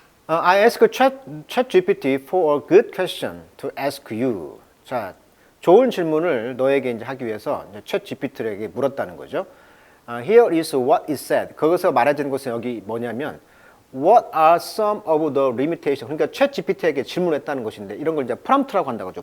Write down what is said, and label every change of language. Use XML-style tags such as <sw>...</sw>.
<en>I ask ChatGPT for a good question to ask you.</en> <ko>자, 좋은 질문을 너에게 이제 하기 위해서 이제 챗GPT에게 물었다는 거죠.</ko> <en>Here is what it said.</en> <ko>거기서 말해주는 것은 여기 뭐냐면</ko> <en>What are some of the limitations?</en> <ko>그러니까 챗GPT에게 질문했다는 것인데 이런 걸 이제 프롬프트라고 한다고 하죠.</ko>